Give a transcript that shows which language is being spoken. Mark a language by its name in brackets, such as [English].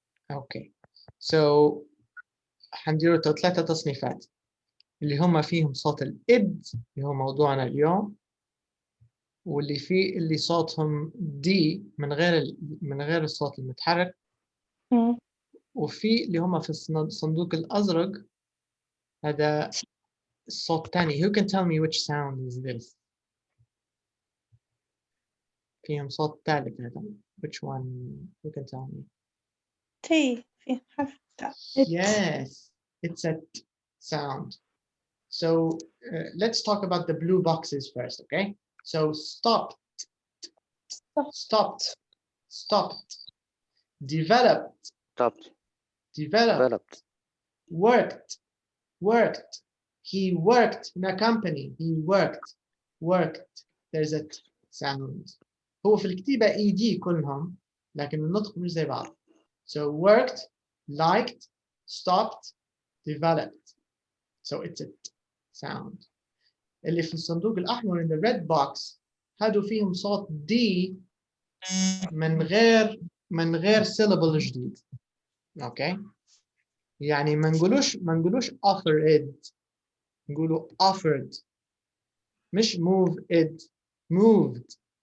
[Arabic] اوكي so حنديروا 3 تصنيفات اللي هم فيهم صوت الإد اللي هو موضوعنا اليوم، واللي فيه اللي صوتهم دي من غير الصوت المتحرك، وفي اللي هم في الصندوق الأزرق هذا الصوت الثاني. [English] Who can tell me which sound is this؟ [Arabic] فيهم صوت ثالث هذا. [English] Which one? Who can tell me؟ [Arabic] T في حرف تاء. [English] Yes, it's a t sound. So let's talk about the blue boxes first, okay? So stopped, stopped, stopped, developed, Stopped. developed, worked, worked. He worked in a company. He worked, worked. There's a t sound. [Arabic] هو في الكتيبة ED كلهم لكن النطق مش زي بعض. [English] So worked, liked, stopped, developed. So it's a t sound. [Arabic] اللي في الصندوق الأحمر [English] in the red box [Arabic] هادو فيهم صوت D من غير syllable جديد. اوكي؟ يعني ما نقولوش offered، نقولوا offered، مش move it، moved.